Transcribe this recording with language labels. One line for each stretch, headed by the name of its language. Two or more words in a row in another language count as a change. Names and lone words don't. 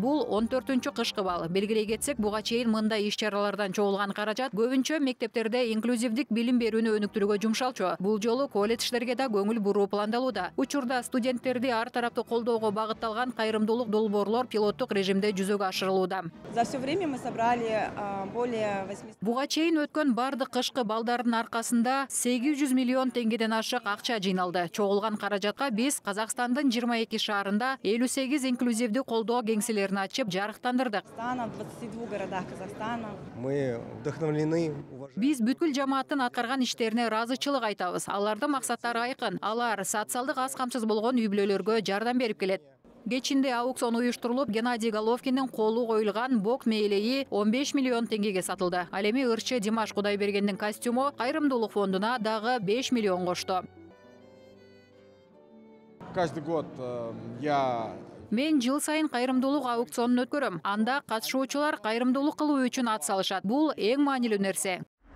Kyrgyz: Бул 14-чү кышкы бал. Белгилей кетсек, буга чейин мындай иш-чаралардан чогулган каражат көбүнчө мектептерде инклюзивдик билим берүүнү өнүктүрүүгө жумшалчу. Бул жолу колледждерге да көңүл буруу пландалууда. Учурда студенттерди ар тараптуу колдоого багытталган кайрымдуулук долбоорлор пилоттук режимде жүзөгө ашырылууда.
Russian: За все время мы собрали более 800.
Kyrgyz: Буга чейин өткөн бардык кышкы балдардын аркасында 800 миллион теңгеден ашык акча жыйналды. Чогулган каражатка биз Казакстандын 22 шаарында 58 инклюзивдүү колдоо кеңселерин ачып жарыктандырдык.
Russian: В 22 городах Казахстана. Мы вдохновлены.
Kyrgyz: Биз бүткүл жамааттын аткарган иштерине ыраазычылык айтабыз. Алардын максаттары айкын. Алар социалдык аз камсыз болгон үй-бүлөлөргө жардам берип келет. Кечинде аукцион уюштурулуп, Геннадий Головкиндин колу коюлган бок мээлеи 15 миллион теңгеге сатылды. Ал эми ырчы Димаш Кудайбергендин костюму кайрымдуулук фондуна дагы 5 миллион кошту.
Russian: Каждый год
Kyrgyz: Мен жыл сайын кайрымдуулук аукционун өткөрөм. Анда катышуучулар кайрымдуулук кылуу үчүн ат салышат. Бул эң маанилүү нерсе.